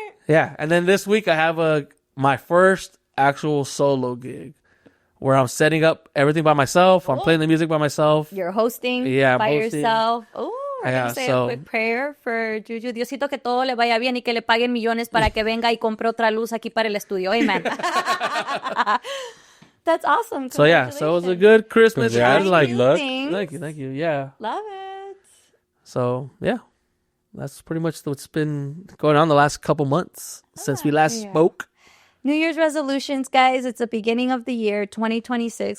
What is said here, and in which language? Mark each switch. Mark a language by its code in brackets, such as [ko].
[en] Yeah, and then this week I have my first actual solo gig where I'm setting up everything by myself. I'm playing the music by myself. You're hosting by yourself. Oh, we're going to say a quick prayer for Juju. [es] Diosito, que todo le vaya bien y que le paguen millones para que venga y compre otra luz aquí para el estudio. [en] Amen. That's awesome. So yeah, so it was a good Christmas. Yeah, like luck. Thank you. Yeah. Love it. So yeah, that's pretty much what's been going on the last couple months since we last spoke. New Year's resolutions, guys. It's the beginning of the year, 2026.